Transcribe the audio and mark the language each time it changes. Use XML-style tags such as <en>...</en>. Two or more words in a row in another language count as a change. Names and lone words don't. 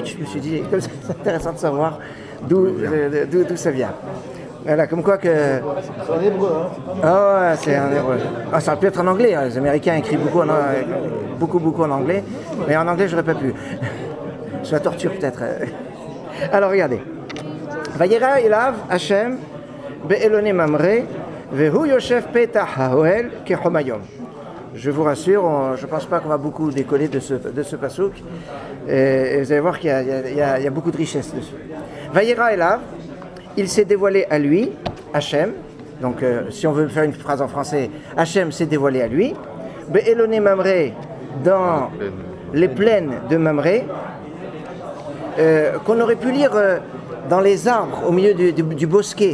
<fr>Je me suis dit, c'est intéressant de savoir d'où ça vient. Voilà, comme quoi que... C'est en hébreu, hein? Ah ouais, c'est en hébreu. Ah, ça aurait pu être en anglais, hein. Les Américains écrivent beaucoup en anglais, mais en anglais, j'aurais pas pu. C'est la torture, peut-être. Alors, regardez.</fr> <he>וירא אליו השם באלוני ממרא והוא ישב פתח האהל כחום היום.</he> <fr>Je vous rassure, je ne pense pas qu'on va beaucoup décoller de ce pasouk. Et vous allez voir qu'il y a beaucoup de richesse dessus.</fr> <he>וירא אליו,</he> <fr>il s'est dévoilé à lui, Hachem. Donc, si on veut faire une phrase en français, Hachem s'est dévoilé à lui.</fr> <he>באלוני ממרא,</he> <fr>dans les plaines de Mamré, qu'on aurait pu lire dans les arbres, au milieu du bosquet.</fr>